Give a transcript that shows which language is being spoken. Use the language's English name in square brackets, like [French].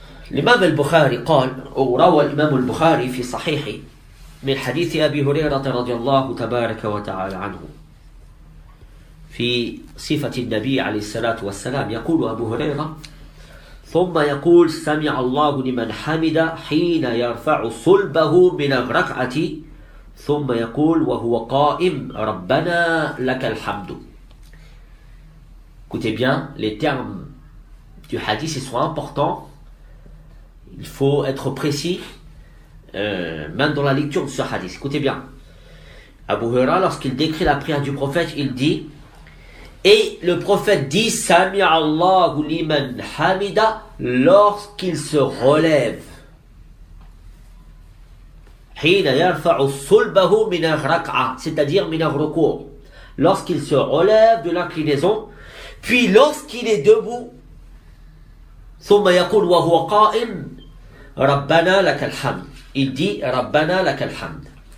[Arabic] الإمام البخاري قال أو روى الإمام البخاري في صحيحه من حديث أبي هريرة رضي الله تبارك وتعالى عنه في صفة النبي عليه الصلاة والسلام يقول أبو هريرة ثم يقول سمع الله لمن حمد حين يرفع صلبه من الركعة ثم يقول وهو قائم ربنا لك الحمد. [French] Écoutez bien, les termes du hadith ils sont importants. Il faut être précis, même dans la lecture de ce hadith. Écoutez bien. Abu Huraira, lorsqu'il décrit la prière du prophète, il dit, et le prophète dit, [Arabic] Sami'a Allahu liman hamida, [French] lorsqu'il se relève. [Arabic] Hina yarfa'u sulbahu min ar-rak'a, [French] c'est-à-dire [Arabic] min ar-ruku'. [French] Lorsqu'il se relève de l'inclinaison, puis lorsqu'il est debout, [Arabic] ثم يقول وهو قائم ربنا لك الحمد. [French] Il dit [Arabic] ربنا لك الحمد.